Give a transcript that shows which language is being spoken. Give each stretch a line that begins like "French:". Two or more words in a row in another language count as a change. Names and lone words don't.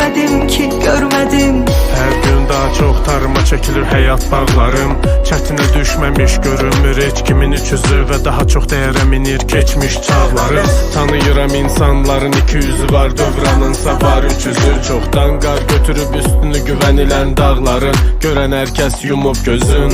Turkish: görmedim ki görmedim. Her gün daha çok tarıma çekilir həyat bağlarım.
Azerbaijani: Çətinə düşməmiş görünmür heç kimin üç yüzü və daha çox dəyərə minir keçmiş çağları. Tanıyıram insanların iki yüzü var, dövranınsa var üç yüzü. Çoxdan qar götürüb üstünü güvənilən dağların, görən hər kəs yumub gözün.